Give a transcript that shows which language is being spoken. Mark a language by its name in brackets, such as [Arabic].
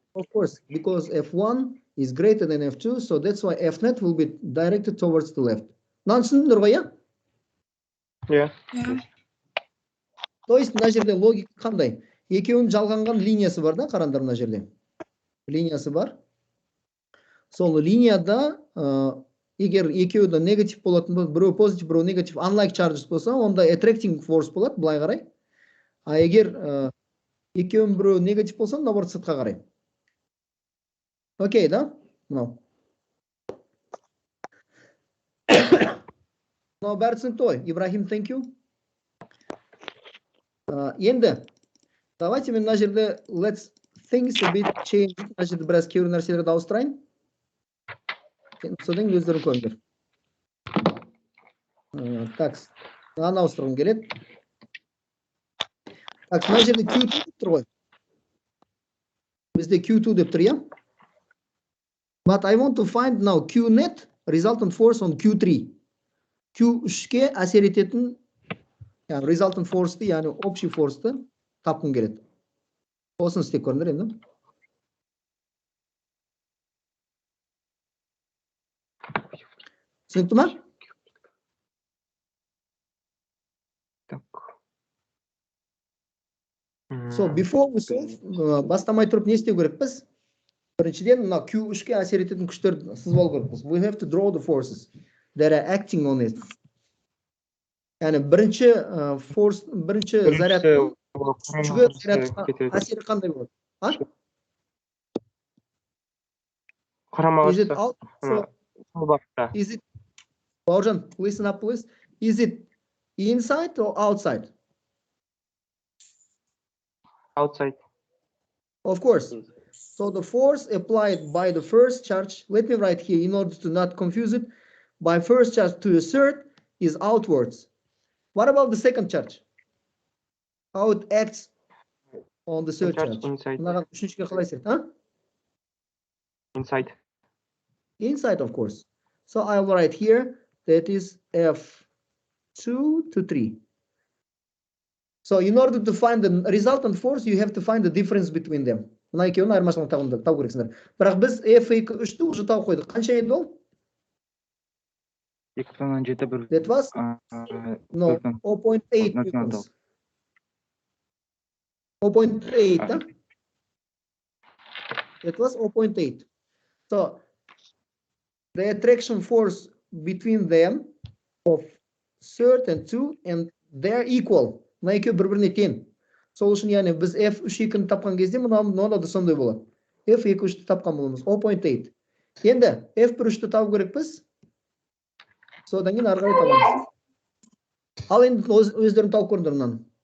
[English] of course, because F1 is greater than F2, so that's why F net will be directed towards the left. [Kazakh] Мынаны түсіндіңдер ғой, иә? [English] Yeah. Yeah. [Kazakh] То есть мына жерде логика қандай? Екеуінің жалғанған линиясы бар, да, қараңдар мына жерде. Линиясы бар. Сол линияда егер екеуі де негатив болатын болса, біреу позитив, біреу негатив, unlike charges болса, онда attracting force болады, былай қарай. А егер екеуінің біреу негатив болса, наоборот сыртқа қарай. Окей, да? Мынау. Мынау бәрі түсінікті ғой. [English] Ибрахим, thank you. [Kazakh] Енді, [Russian] давайте [Kazakh] мен мына жерде [English] let's things a bit change. [Kazakh] Мына жерде біраз кейбір нәрселерді ауыстырайын. Содан өздерің көріңдер. Так, мынаны ауыстырғым келеді. Так, мына жерде Q2 деп тұр ғой. Бізде Q2 деп тұр, иә? [English] But I want to find now Q net resultant force on Q3. [Kazakh] Q3-ке әсер ететін, яғни resultant force'ты, яғни общий force'ты тапқым келеді. Осыны істеп көріңдер енді. Түсінікті ма? [English] So before we solve, [Kazakh] бастамай тұрып не істеу керекпіз? Біріншіден, мына Q3-ке әсер ететін күштерді сызып алу керекпіз. [English] We have to draw the forces that are acting on it. [Kazakh] Яғни бірінші force, бірінші зарядтың үшінші зарядқа әсері қандай болады? [English] Is it out? Is it, Бауыржан, listen up, please. Is it inside or outside? Outside. Of course. So the force applied by the first charge, let me write here in order to not confuse it, by first charge to a third is outwards. What about the second charge? How it acts on the third charge? Inside. Inside. Inside, of course. So I will write here that is F2 to 3. So in order to find the resultant force, you have to find the difference between them. [Kazakh] Мына екеуінің айырмашылығын табу керексіңдер. Бірақ біз F2-3-ті уже тауып қойдық. Қанша еді ол? 2,7 [English] That was no 0.8 newtons. 0.8, huh? That was 0.8. So the attraction force between them of third and 2 and they're equal. [Kazakh] Мына екеуі бір-біріне тең. Сол үшін яғни біз f3-2-ні тапқан кезде мынада да сондай болады. f2-3-ті тапқан боламыз. 0.8. Енді f1-3-ті табу керекпіз. Содан кейін ары қарай табамыз. Ал енді өздерін тауып көріңдер мынаны.